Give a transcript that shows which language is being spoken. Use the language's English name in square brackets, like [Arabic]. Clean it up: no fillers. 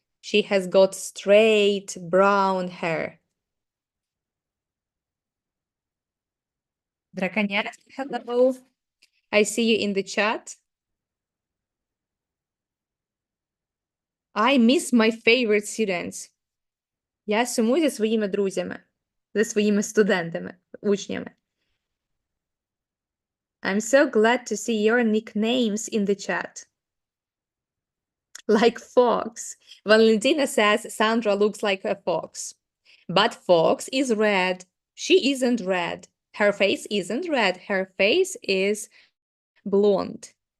[English] She has got straight brown hair. Драконьер, hello. I see you in the chat. I miss my favorite students. [Ukrainian] Я сумую за своїми друзями, за своїми студентами, учнями. [English] I'm so glad to see your nicknames in the chat. Like fox. Valentina says Sandra looks like a fox. But fox is red. She isn't red. Her face isn't red. Her face is blonde.